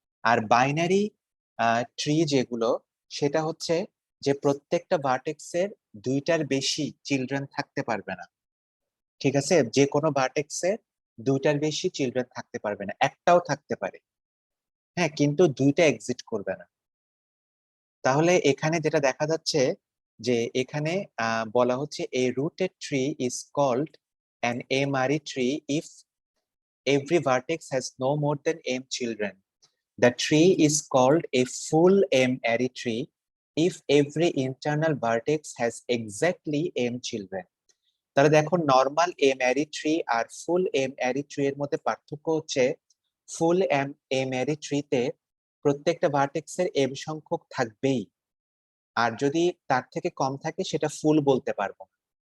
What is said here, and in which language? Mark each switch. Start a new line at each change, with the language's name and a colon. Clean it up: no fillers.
Bangla: আর binary tree যেগুলো, সেটা হচ্ছে যে প্রত্যেকটা ভার্টেক্সের 2টার বেশি চিলড্রেন থাকতে পারবে না, ঠিক আছে। যে কোনো ভার্টেক্সে 2টার বেশি চিলড্রেন থাকতে পারবে না, একটাও থাকতে পারে, হ্যাঁ, কিন্তু 2টা এক্সিট করবে না। তাহলে এখানে যেটা দেখা যাচ্ছে যে এখানে বলা হচ্ছে
English: a rooted tree is called an M-ary tree if every vertex has no more than m children. The tree is called a full M-ary tree if every internal vertex has exactly m children.
Bangla: তাহলে দেখো, normal M-ary tree আর ফুল M-ary tree এর মধ্যে পার্থক্য হচ্ছে ফুল M-ary ট্রিতে প্রত্যেকটা ভার্টেক্সের m সংখ্যক থাকবেই, আর যদি তার থেকে কম থাকে সেটা ফুল বলতে পারবো না।